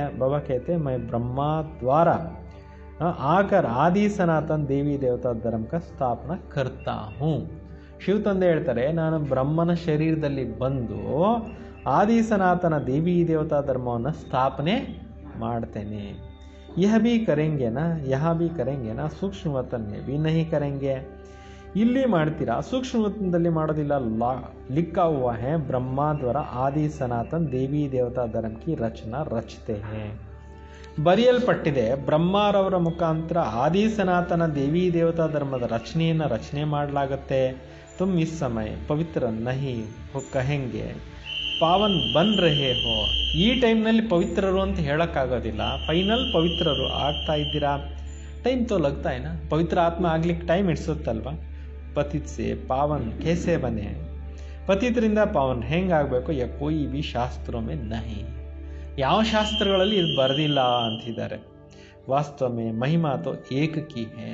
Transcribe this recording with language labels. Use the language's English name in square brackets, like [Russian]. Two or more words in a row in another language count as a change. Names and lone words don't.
[Hindi] बाबा कहते मैं ब्रह्मा द्वारा आकर आदि सनातन देवी देवता धर्म का स्थापना कर्ता हूँ. [Kannada] ಶಿವ ತಂದೆ ಹೇಳ್ತಾರೆ, ನಾನು ಬ್ರಹ್ಮನ ಶರೀರದಲ್ಲಿ ಬಂದು ಆದಿ ಸನಾತನ ದೇವಿ ದೇವತಾ ಧರ್ಮವನ್ನು ಸ್ಥಾಪನೆ ಮಾಡ್ತೇನೆ. [Hindi] यह भी करेंगे ना, यहाँ भी करेंगे ना, सूक्ष्म वतन में भी नहीं करेंगे. [Kannada] ಇಲ್ಲಿ ಮಾಡ್ತೀರಾ, ಸೂಕ್ಷ್ಮ ವತನದಲ್ಲಿ ಮಾಡೋದಿಲ್ಲ. [Hindi] लिखा हुआ है ब्रह्मा द्वारा आदि सनातन देवी देवता धर्म की रचना रचते हैं. [Kannada] ಬರೆಯಲ್ಪಟ್ಟಿದೆ. ಬ್ರಹ್ಮರವರ ಮುಖಾಂತರ ಆದಿ ಸನಾತನ ದೇವಿ ದೇವತಾ ಧರ್ಮದ ರಚನೆ ಮಾಡಲಾಗುತ್ತೆ. [Hindi] तुम इस समय पवित्र नहीं हो कहेंगे पावन बन रहे हो. [Kannada] ಈ ಟೈಮ್ನಲ್ಲಿ ಪವಿತ್ರರು ಅಂತ ಹೇಳೋಕ್ಕಾಗೋದಿಲ್ಲ. ಫೈನಲ್ ಪವಿತ್ರರು ಆಗ್ತಾ ಇದ್ದೀರಾ. [Hindi] टाइम तो लगता है ना. [Kannada] ಪವಿತ್ರ ಆತ್ಮ ಆಗ್ಲಿಕ್ಕೆ ಟೈಮ್ ಇಡ್ಸುತ್ತಲ್ವ. [Hindi] पतित से पावन कैसे बने. [Kannada] ಪತಿತರಿಂದ ಪಾವನ್ ಹೆಂಗಾಗಬೇಕು [Hindi] ये कोई भी शास्त्रोंमें नहीं. [Kannada] ಯಾವ ಶಾಸ್ತ್ರಗಳಲ್ಲಿ ಇದು ಬರೆದಿಲ್ಲ ಅಂತಿದ್ದಾರೆ. [Hindi] वास्तवमें महिमा तो एककी है.